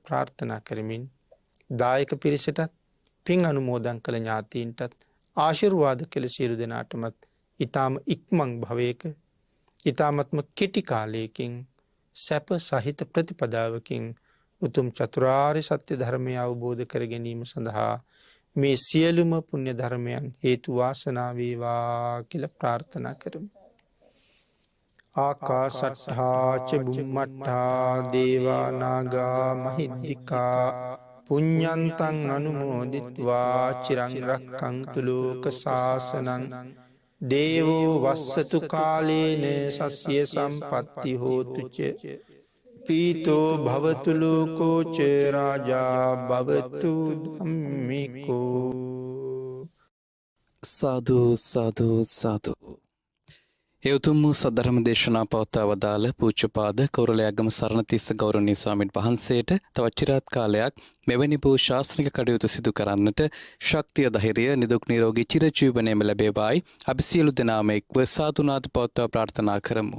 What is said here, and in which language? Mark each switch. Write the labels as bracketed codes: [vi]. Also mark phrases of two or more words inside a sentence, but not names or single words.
[si] ප්‍රාර්ථනා කරමින් දායක පිරිසටත් පින් අනුමෝදන් කළ ඥාතීන්ටත් ආශිර්වාද කළ සියලු දෙනාටමත් ඊටාම ඉක්මන් භවයක ඊටාමත්ම කෙටි කාලයකින් සැප සහිත ප්‍රතිපදාවකින් උතුම් චතුරාර්ය සත්‍ය ධර්මය අවබෝධ කර ගැනීම සඳහා මේ සියලුම පුණ්‍ය ධර්මයන් හේතු වාසනා වේවා කියලා ප්‍රාර්ථනා කරමු. [pi] ආකාශට්ඨා ච බුම්මට්ඨා දේවා නාග මහිද්దికා පුඤ්ඤන්තං අනුමෝදිත්වා චිරං රක්ඛන්තු ලෝක ශාසනං දේවෝ වස්සතු කාලේන සස්ය සම්පත්ති හෝතු ච පීතෝ භවතු ලෝකෝ ච රාජා භවතු ධම්මිකෝ. [si] සාදු සාදු සාදු. ඒ උතුම් වූ සද්ධර්ම දේශනා පවත්වා වදාළ පූජ්‍යපාද කෞරළයාගම සරණතිස්ස ගෞරවනීය ස්වාමීන් වහන්සේට තවත් චිරාත් කාලයක් මෙවැනි වූ ශාසනික කටයුතු සිදු කරන්නට ශක්තිය ධෛර්යය නිදුක් නිරෝගී චිරජීවනයේම ලැබේවායි අපි සියලු දෙනාම එක්ව සාදුනාද පවත්වා ප්‍රාර්ථනා කරමු.